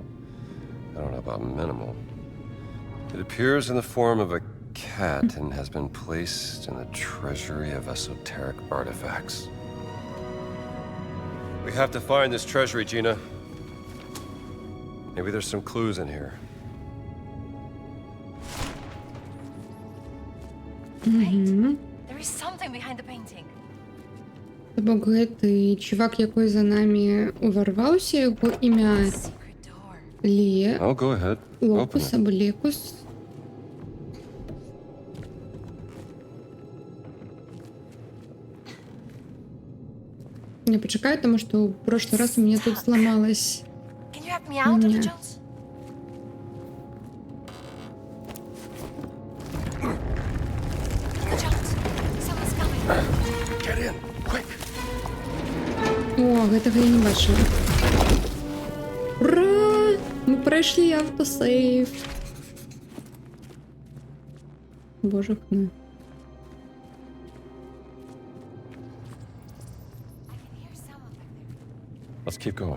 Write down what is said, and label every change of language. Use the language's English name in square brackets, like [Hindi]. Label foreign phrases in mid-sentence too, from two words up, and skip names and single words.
[English] I don't know about minimal. It appears in the form of a cat and has been placed in the treasury of esoteric artifacts. We have to find this treasury, Gina. Maybe there's some clues in here. There is something behind the painting. [Belarusian] Бо гэтый чувак, якой за нами уварваўся, яго імя Ле. [English] Oh, go ahead. [Ukrainian] Локус або Лекус. Не, почекай, [Russian] тому что в прошлый раз у меня тут сломалось. [English] Can you help me out, Dr. Jones? Dr. Jones, someone's coming. Get in, quick. [Belarusian] О, гэтага я не бачыла. Ура! [Ukrainian] Мы пройшли автосейв. Боже хна. [English] Let's keep going.